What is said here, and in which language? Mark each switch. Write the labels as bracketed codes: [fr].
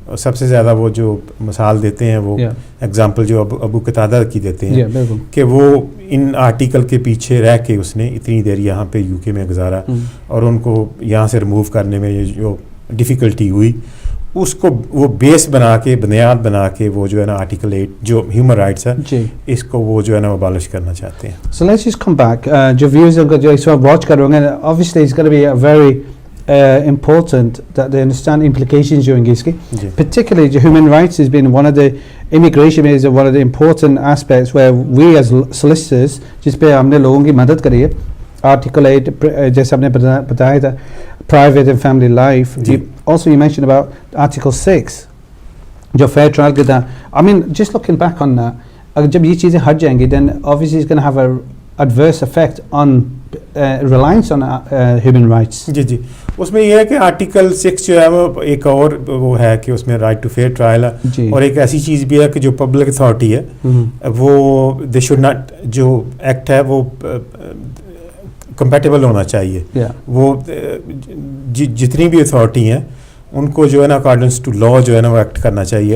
[hi] और सबसे ज़्यादा वो जो मिसाल देते हैं वो एग्जांपल जो अबू कतादा की देते हैं कि वो इन आर्टिकल के पीछे रह के उसने इतनी देर यहाँ पे यूके में गुजारा और उनको यहाँ से रिमूव करने में जो डिफ़िकल्टी हुई, उसको वो बेस बना के बुनियाद बना के वो जो है ना आर्टिकल 8 जो ह्यूमन राइट्स है इसको वो जो है ना अबॉलिश करना चाहते हैं. [en] So let's just come back. [hi] जो व्यूअर्स जो इस वक्त वॉच कर रहे होंगे, [en] obviously it's going to be a very important that they understand implications during [hi] इसकी. [en] Particularly the human rights has been one of the immigration is one of the important aspects where we as solicitors [hi] जिस पे हमने लोगों की मदद करी है. [en] Article 8 [hi] जैसे आपने बताया था [en] private and family life. Also you mentioned about Article 6 जो fair trial के था. I mean just looking back on that, [hi] अगर जब ये चीज़ें हट जाएंगी [en] then obviously it's going to have a adverse effect on reliance on human rights. [hi] जी उसमें ये है कि आर्टिकल 6 जो है वो एक और वो है कि उसमें राइट टू फेयर ट्रायल है, और एक ऐसी चीज़ भी है कि जो पब्लिक अथॉरिटी है वो [en] they should not, [hi] जो एक्ट है वो कंपैटिबल होना चाहिए. वो जितनी भी अथॉरिटी हैं उनको जो है ना [en] according to law [hi] जो है ना वो एक्ट करना चाहिए.